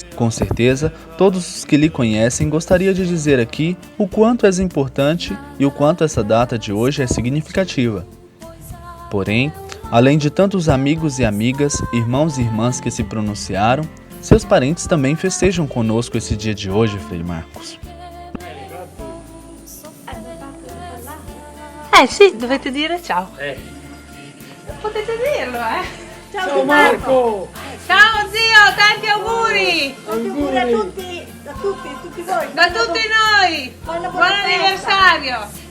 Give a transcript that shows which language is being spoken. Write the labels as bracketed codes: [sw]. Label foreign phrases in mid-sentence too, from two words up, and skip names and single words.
[pt] Com certeza, todos os que lhe conhecem gostariam de dizer aqui o quanto és importante e o quanto essa data de hoje é significativa. Porém, além de tantos amigos e amigas, irmãos e irmãs que se pronunciaram, seus parentes também festejam conosco esse dia de hoje, Frei Marcos. [it] Sì, dovete dire ciao. Potete dirlo, Ciao Marco! Ciao zio, tanti auguri! Tanti auguri a tutti voi! Da tutti noi! Buon anniversario!